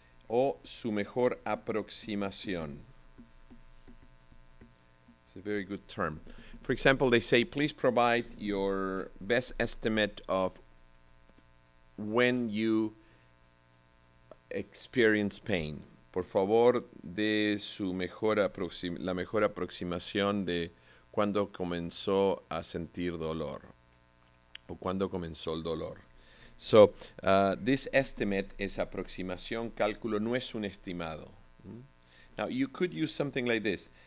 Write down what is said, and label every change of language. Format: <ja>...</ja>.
<es>o su mejor aproximación.</es> <en>It's a very good term. For example, they say, please provide your best estimate of when you experience pain.</en> <es>Por favor, de su la mejor aproximación de cuando comenzó a sentir dolor o cuando comenzó el dolor.</es> <en>So, this estimate</en> <es>es aproximación, cálculo, no es un estimado.</es> <en>Now, you could use something like this.</en>